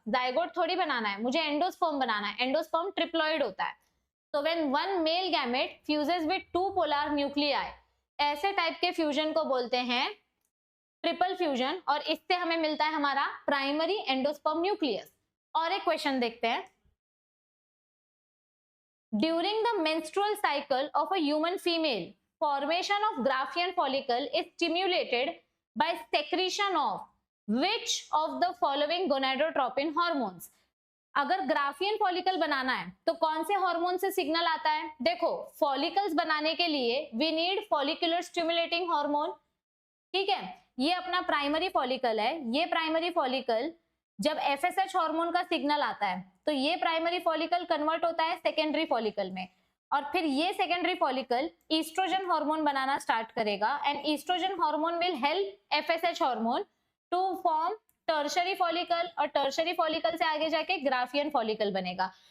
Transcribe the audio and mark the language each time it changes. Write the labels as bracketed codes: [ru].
[hi] Zygote थोड़ी बनाना है, मुझे एंडोस्पर्म बनाना है। एंडोस्पर्म ट्रिप्लॉइड होता है। तो [en] when 1 male gamete fuses with 2 polar nuclei, [hi] ऐसे टाइप के फ्यूजन को बोलते हैं ट्रिपल फ्यूजन, और इससे हमें मिलता है हमारा प्राइमरी एंडोस्पर्म न्यूक्लियस। और एक क्वेश्चन देखते हैं। [en] During the menstrual cycle of a human female, formation of Graafian follicle is stimulated by secretion of which of the following gonadotropin hormones? [hi] अगर ग्राफियन फॉलिकल बनाना है तो कौन से हार्मोन से सिग्नल आता है? देखो, फॉलिकल्स बनाने के लिए [en] We need follicular stimulating hormone. [hi] ठीक है, ये अपना प्राइमरी फॉलिकल है। ये प्राइमरी फॉलिकल जब एफएसएच हार्मोन का सिग्नल आता है तो ये प्राइमरी फॉलिकल कन्वर्ट होता है सेकेंडरी फॉलिकल में, और फिर ये सेकेंडरी फॉलिकल ईस्ट्रोजन हार्मोन बनाना स्टार्ट करेगा, [en] and estrogen hormone will help FSH hormone to form tertiary follicle, [hi] और टर्शरी फॉलिकल से आगे जाके ग्राफियन फॉलिकल बनेगा।